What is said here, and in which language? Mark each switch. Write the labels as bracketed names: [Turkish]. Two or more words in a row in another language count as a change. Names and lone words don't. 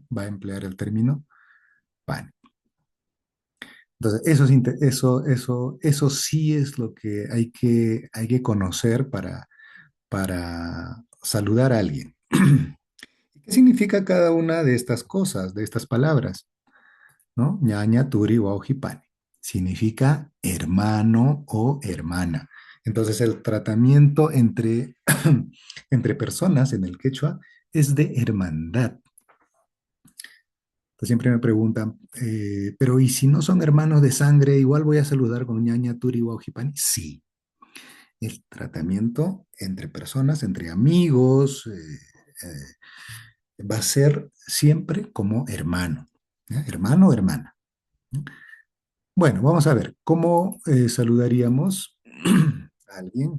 [Spanish] Va a emplear el término pani. Entonces, eso sí es lo que hay que conocer para saludar a alguien. ¿Qué significa cada una de estas cosas, de estas palabras? ¿No? [Quechua] Ñaña, turi, wauhipani. [Spanish] Significa hermano o hermana. Entonces, el tratamiento entre personas en el quechua es de hermandad. Entonces, siempre me preguntan, pero ¿y si no son hermanos de sangre, igual voy a saludar con [Quechua] ñaña, turi, wauhipani? [Spanish] Sí, el tratamiento entre personas, entre amigos, va a ser siempre como hermano, ¿ya? Hermano o hermana. Bueno, vamos a ver, ¿cómo saludaríamos a alguien?